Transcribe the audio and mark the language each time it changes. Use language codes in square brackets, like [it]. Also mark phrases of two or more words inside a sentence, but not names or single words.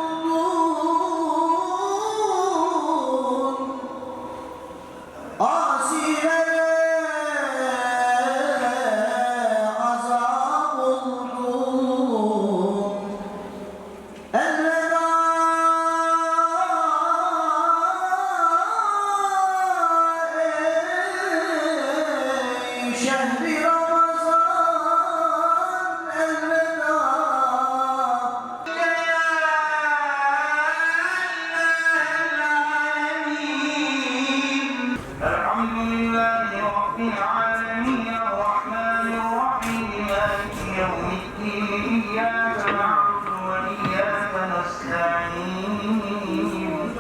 [tr] oldun asilere azap oldun elveda ey şehri Ramazan elveda [ar] الحمد لله رب العالمين الرحمن الرحيم مالك يوم الدين إياك نعبد وإياك نستعين